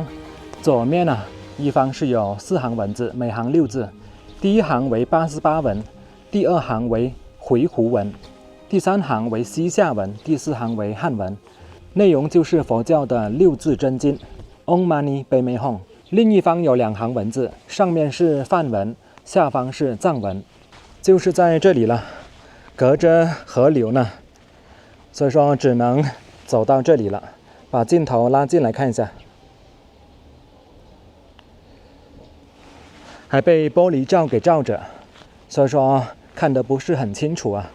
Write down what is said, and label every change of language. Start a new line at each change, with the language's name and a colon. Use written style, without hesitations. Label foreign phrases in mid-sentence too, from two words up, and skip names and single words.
Chinese: 左面呢，一方是有4行文字，每行6字。第一行為八思巴文，第二行為回鶻文，第3行為西夏文，第4行為漢文。內容就是佛教的6字真經。
Sanskrit: ॐ मणि पद्मे हूँ.
Chinese: 另一方有2行文字，上面是梵文，下方是藏文。就是在這裡了，隔着河流呢，所以說只能走到這裡了。把鏡頭拉近來看一下，還被玻璃罩給罩着，所以說看得不是很清楚啊。